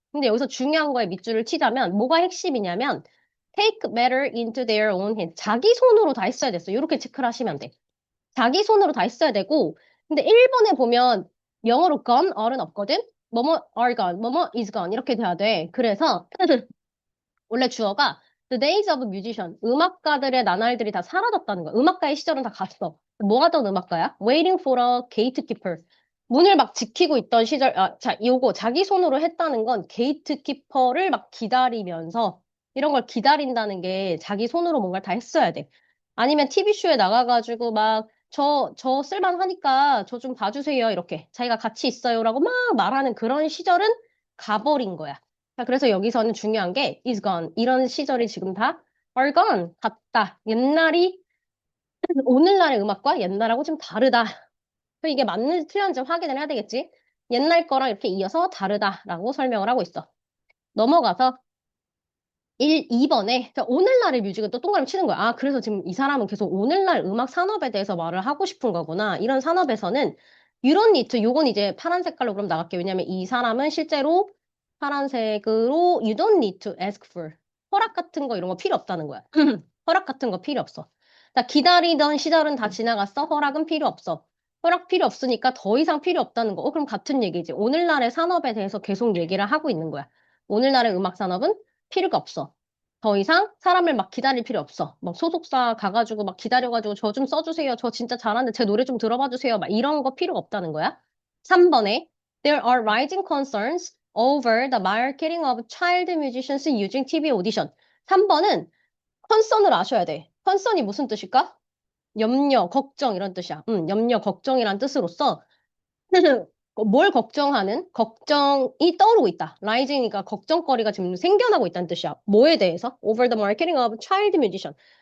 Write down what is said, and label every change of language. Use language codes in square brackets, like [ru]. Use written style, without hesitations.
[ko] 근데 여기서 중요한 거에 밑줄을 치자면 뭐가 핵심이냐면 take matter into their own hand 자기 손으로 다 했어야 됐어. 이렇게 체크를 하시면 돼. 자기 손으로 다 했어야 되고 근데 일본에 보면 영어로 gone, are는 없거든. 뭐뭐 are gone, 뭐뭐 is gone 이렇게 돼야 돼. [en] 그래서 원래 주어가 The days of musician. [ko] 음악가들의 나날들이 다 사라졌다는 거야. 음악가의 시절은 다 갔어. [en] 뭐 하던 음악가야? Waiting for a gatekeeper. [ko] 문을 막 지키고 있던 시절, 자, 요거 자기 손으로 했다는 건 게이트키퍼를 막 기다리면서 이런 걸 기다린다는 게 자기 손으로 뭔가를 다 했어야 돼. 아니면 TV쇼에 나가가지고 막 저 쓸만하니까 저 좀 봐주세요. 이렇게 자기가 같이 있어요라고 막 말하는 그런 시절은 가버린 거야. 자, 그래서 여기서는 중요한 게 is gone. 이런 시절이 지금 다 are gone. 갔다. 옛날이 오늘날의 음악과 옛날하고 좀 다르다. 그럼 이게 맞는지 틀렸는지 확인을 해야 되겠지? 옛날 거랑 이렇게 이어서 다르다라고 설명을 하고 있어. 넘어가서 2번에 오늘날의 뮤직은 또 동그라미 치는 거야. 아, 그래서 지금 이 사람은 계속 오늘날 음악 산업에 대해서 말을 하고 싶은 거구나. 이런 산업에서는 you don't need to, 요건 이제 파란 색깔로 그럼 나갈게. [en] 왜냐면 이 사람은 실제로 파란색으로 you don't need to ask for. [ko] 허락 같은 거 이런 거 필요 없다는 거야. 허락 같은 거 필요 없어. 자, 기다리던 시절은 다 지나갔어. 허락은 필요 없어. 허락 필요 없으니까 더 이상 필요 없다는 거. 그럼 같은 얘기지. 오늘날의 산업에 대해서 계속 얘기를 하고 있는 거야. 오늘날의 음악 산업은 필요가 없어. 더 이상 사람을 막 기다릴 필요 없어. 막 소속사 가가지고 막 기다려가지고 저 좀 써주세요. 저 진짜 잘하는데 제 노래 좀 들어봐 주세요. 막 이런 거 필요가 없다는 거야. [en] 3번에 There are rising concerns over the marketing of child musicians using TV audition. [ko] 3번은 컨선을 아셔야 돼. 컨선이 무슨 뜻일까? 염려, 걱정 이런 뜻이야. 염려, 걱정이란 뜻으로서 뭘 걱정하는? 걱정이 떠오르고 있다. rising이니까 걱정거리가 지금 생겨나고 있다는 뜻이야. 뭐에 대해서? [en] Over the marketing of child musician.